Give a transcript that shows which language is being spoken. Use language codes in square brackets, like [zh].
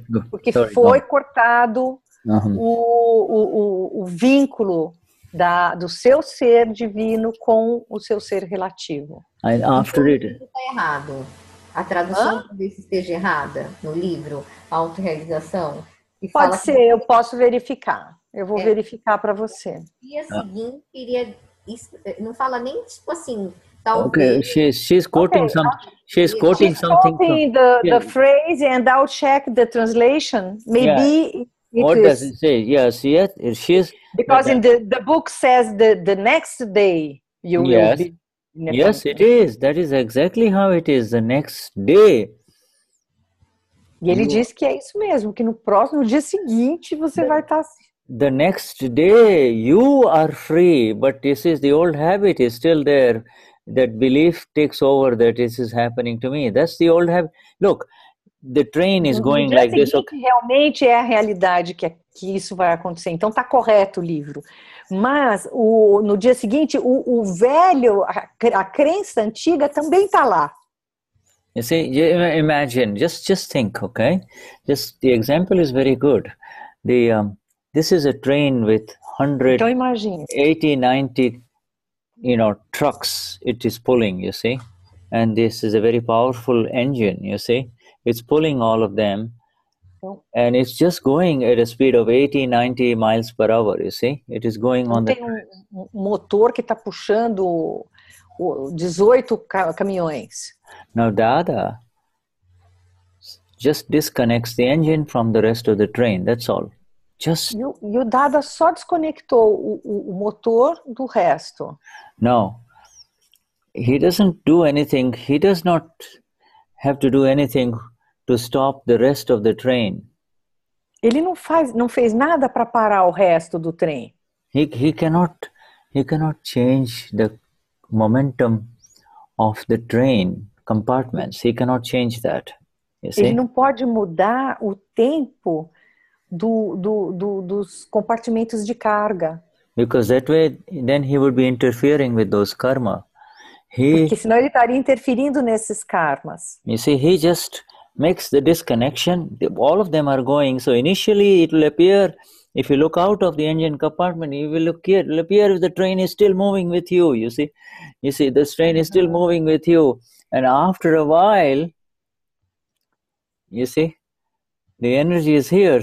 [pt] Porque foi cortado o vínculo do seu ser divino com o seu ser relativo. [en] After it, [pt] está errado. A tradução talvez esteja errada no livro Autorrealização. Pode ser, eu posso verificar. Eu vou verificar para você. E a seguinte, não fala nem tipo assim. [en] Okay, she's quoting something. She's quoting something. The phrase, and I'll check the translation. Maybe what does it say? Yes, she's because in the book says the next day you will be. Yes, it is. That is exactly how it is. The next day. [pt] E ele diz que é isso mesmo, que no dia seguinte você vai estar. [en] The next day you are free, but this is the old habit is still there. That belief takes over that this is happening to me. That's the old habit. Look, the train is going like this. Okay. [pt] Realmente é a realidade que isso vai acontecer. Então está correto o livro. Mas no dia seguinte, o velho, a crença antiga também está lá. [en] You see, imagine, just think, okay? Just the example is very good. This is a train with 180, 90, trucks it is pulling, you see? And this is a very powerful engine, you see? It's pulling all of them. And it's just going at a speed of 80, 90 miles per hour, you see? It is going on [pt] Tem motor que está puxando 18 caminhões. [en] Now Dada just disconnects the engine from the rest of the train, that's all. [pt] E o Dada só desconectou o motor do resto. [en] No, he doesn't do anything. He does not have to do anything to stop the rest of the train. [pt] Ele não fez nada para parar o resto do trem. [en] He cannot change the momentum of the train compartments. He cannot change that. You see? [pt] Ele não pode mudar o tempo dos compartimentos de carga. [en] because that way then he would be interfering with those karma. [pt] Porque senão ele estaria interferindo nesses karmas. [en] You see, he just makes the disconnection. All of them are going. So initially it will appear, if you look out of the engine compartment, you will look here. It will appear if the train is still moving with you. You see, the train is still moving with you. And after a while, you see, the energy is here.